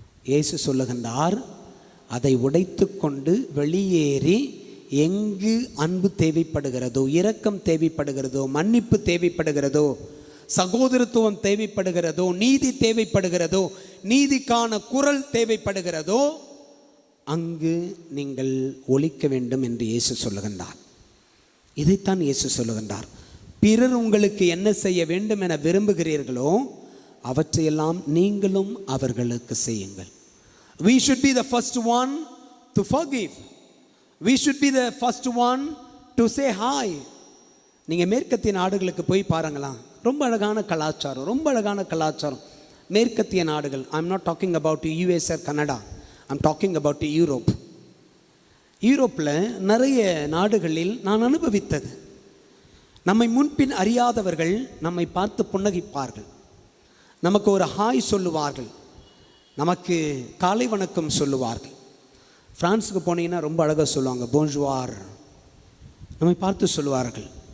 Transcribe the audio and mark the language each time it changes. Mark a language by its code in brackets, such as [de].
[ta] இயேசு சொல்லுகின்றார், அதை உடைத்து கொண்டு வெளியேறி எங்கு அன்பு தேவைப்படுகிறதோ, இரக்கம் தேவைப்படுகிறதோ, மன்னிப்பு தேவைப்படுகிறதோ, சகோதரத்துவம் தேவைப்படுகிறதோ, நீதி தேவைப்படுகிறதோ, நீதிக்கான குரல் தேவைப்படுகிறதோ அங்கு நீங்கள் ஒலிக்க வேண்டும் என்று இயேசு சொல்லுகின்றார். இதைத்தான் இயேசு சொல்லுகின்றார். பிறர் உங்களுக்கு என்ன செய்ய வேண்டும் என விரும்புகிறீர்களோ அவற்றையெல்லாம் நீங்களும் அவர்களுக்கு செய்யுங்கள். [en] We should be the first one to forgive. We should be the first one to say hi. [ta] நீங்கள் மேற்கத்திய நாடுகளுக்கு போய் பாருங்களாம், ரொம்ப அழகான கலாச்சாரம், ரொம்ப அழகான கலாச்சாரம். மேற்கத்திய நாடுகள், [en] I am not talking about US or Canada, I am talking about Europe. [ta] யூரோப்பில் நிறைய நாடுகளில் நான் அனுபவித்தது, நம்மை முன்பின் அறியாதவர்கள் நம்மை பார்த்து புன்னகிப்பார்கள், நமக்கு ஒரு ஹாய் சொல்லுவார்கள், நமக்கு காலை வணக்கம் சொல்லுவார்கள். பிரான்ஸுக்கு போனீங்கன்னா ரொம்ப அழகாக சொல்லுவாங்க, போன்ஜுவார், நம்மை பார்த்து சொல்லுவார்கள்.